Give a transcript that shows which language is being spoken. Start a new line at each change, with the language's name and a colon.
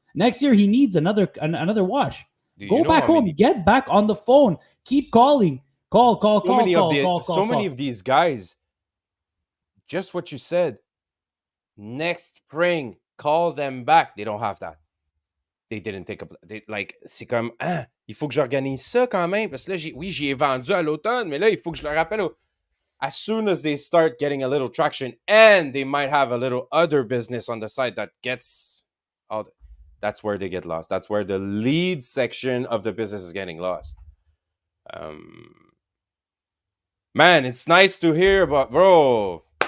English: Next year he needs another wash. Go back home. Get back on the phone. Keep calling. Call. So many of these guys, just what you said. Next spring, call them back. They don't have that. They didn't take up.
French: C'est comme, il faut que j'organise ça quand même. Parce que là, j'y ai vendu à l'automne, mais là, il faut que je le rappelle.
English: As soon as they start getting a little traction and they might have a little other business on the side that gets all, that's where they get lost. That's where the lead section of the business is getting lost. Man, it's nice to hear about, bro.